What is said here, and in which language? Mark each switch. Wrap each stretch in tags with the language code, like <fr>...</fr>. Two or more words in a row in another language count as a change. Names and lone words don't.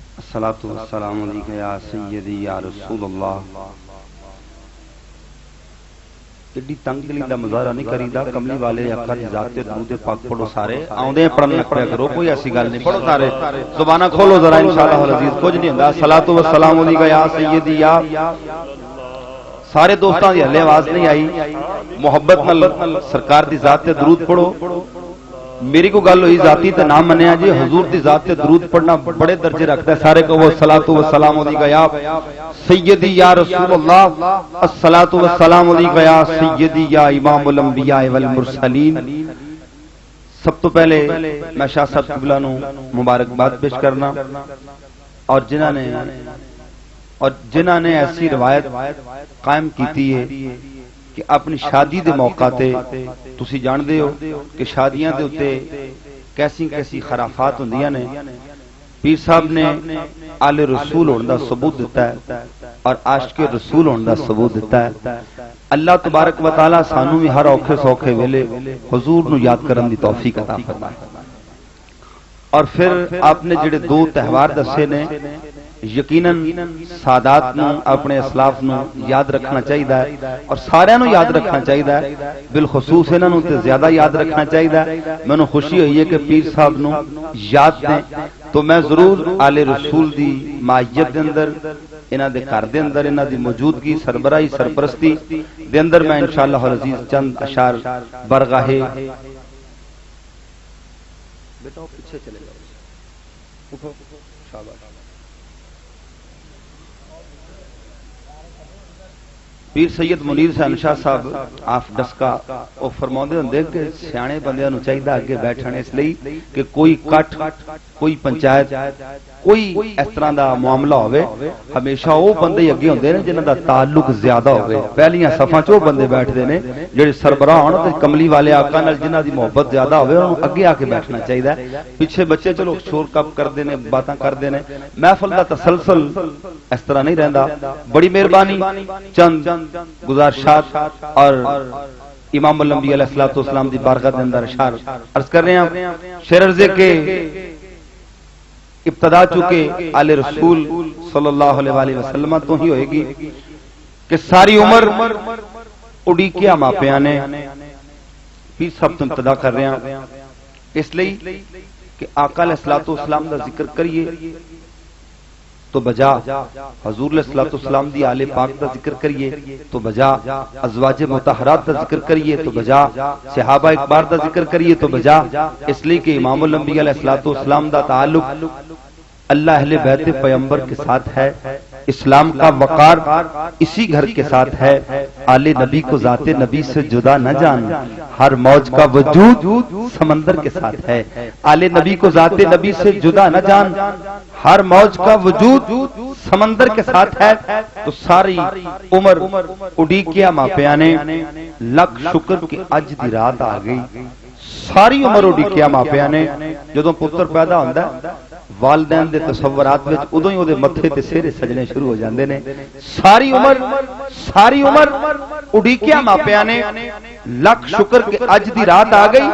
<ar>الصلاة والسلام عليك يا سيدي يا رسول الله.</ar> <pa>ایڈی تنگلی دا مظاہرہ نہیں کریدا. کملی والے آقا دی ذات تے درود پاک پڑھو سارے آؤندے پڑھن لگ پیا کرو، کوئی ایسی گل نہیں. پڑھو سارے زباناں کھولو ذرا</pa> <ar>إن شاء الله العزيز,</ar> <pa>کجھ نہیں ہوندا.</pa> <ar>الصلاة والسلام عليك يا سيدي يا.</ar> <pa>سارے دوستاں دی ہلے آواز نہیں آئی. محبت نال سرکار دی ذات تے درود پڑھو. میری کو گل ہوئی جاتی تو نام منیا جی، حضور دی ذات تے درود پڑھنا بڑے درجے</pa> <ur>رکھتا ہے.</ur> <pa>سارے کو</pa> <ar>الصلاة والسلام عليك يا سيدي يا رسول الله، الصلاة والسلام عليك يا سيدي يا إمام الأنبياء والمرسلين.</ar> <pa>سب توں پہلے میں شاہ صاحب قبلہ نوں مبارکباد پیش کرنا اور جنہاں نے ایسی روایت قائم کی ہے کہ اپنی شادی دے موقع تے تسی جاندے ہو کہ شادیاں دے اتے کیسی کیسی خرافات ہوندیاں نے. پیر صاحب نے آل رسول ہونے دا ثبوت دتا ہے اور عاشق رسول ہونے دا ثبوت دتا ہے.</pa> <ar>الله تبارك وتعالى</ar> <pa>سانوں بھی ہر اوکھے سوکھے ویلے حضور نوں یاد کرن دی توفیق عطا فرمائے. اور فیر آپنے جیہڑے دو تہوار دسے نے، یقیناً سادات نوں اپنے اسلاف نوں یاد رکھنا چاہیے اور ساریاں نوں یاد رکھنا چاہیے. بالخصوص انہاں نوں تے زیادہ یاد رکھنا چاہیے. مینوں خوشی ہوئی ہے کہ پیر صاحب نوں یاد دیں تو میں ضرور آل رسول دی ماہیت دے اندر، انہاں دے گھر دے اندر، انہاں دی موجودگی، سربراہی، سرپرستی دے اندر میں</pa> <ar>إن شاء الله العزيز</ar> <pa>چند اشعار بارگاہے بیٹا پیچھے چلے جاؤ، اٹھو، شاباش. پیر سید منیر حسین شاہ صاحب آف ڈسکہ</pa> <ur>وہ فرماتے ہوں گے</ur> <pa>کہ سیانے بندیاں نوں چاہیے اگے بیٹھن اس لئی کہ کوئی کٹ، کوئی پنچایت، کوئی اس طرح کا معاملہ ہووے، ہمیشہ وہ بندے اگے ہوندے نے جنہاں دا تعلق زیادہ ہووے. پہلیاں صفاں چ وہ بندے بیٹھتے نے جیہڑے سربراہ ہون تے کملی والے آقا نال جنہاں دی محبت زیادہ ہووے، انہاں نوں اگے آکے بیٹھنا چاہیے. پچھے بچے چلو شور کپ کرتے نے، باتاں کرتے نے، محفل دا تسلسل اس طرح نہیں رہندا. بڑی مہربانی چند گزارشات اور امام الانبیاء</pa> <ar>عليه الصلاة والسلام</ar> <pa>دی بارگاہ دے اندر اشعار</pa> <ur>عرض کر رہے ہیں.</ur> <pa>شعر عرضے کے ابتدا چکے آل رسول</pa> <ar>صلى الله عليه وسلم</ar> <pa>توں ہی ہوئے گی کہ ساری عمر اڈیکیا ماپیاں نے. پیر صاحب توں ابتدا کر رہے ہیں اس لئی کہ آقا</pa> <ar>عليه الصلاة والسلام</ar> <pa>دا ذکر کریے تو بجا، حضور</pa> <ar>عليه الصلاة والسلام</ar> <pa>دی آل پاک دا ذکر کریے تو بجا، ازواج مطہرات دا ذکر کریے تو بجا، صحابہ اکبار دا ذکر کریے تو بجا.</pa> <ur>اس لئے کہ امام الانبیاء</ur> <ar>عليه الصلاة والسلام</ar> <ur>دا تعلق اللہ اہل بیت پیغمبر کے ساتھ ہے. اسلام کا وقار اسی گھر کے ساتھ ہے. آل نبی کو ذات نبی سے جدا نہ جان، ہر موج کا وجود سمندر کے ساتھ ہے. آل نبی کو ذات نبی سے جدا نہ جان، ہر موج کا وجود سمندر کے ساتھ ہے.</ur> <pa>تو ساری عمر اڈیکیا ماپیاں نے، لکھ شکر کی اج دی رات آ گئی. ساری عمر اڈیکیا ماپیاں نے، جدوں پتر پیدا ہوندا والدین دے تصورات وچ اودوں ہی اوہدے متھے تے سہرے سجنے شروع ہو جاندے نے. ساری عمر اڈیکیا ماپیاں نے، لکھ شکر کے اج دی رات آ گئی.</pa>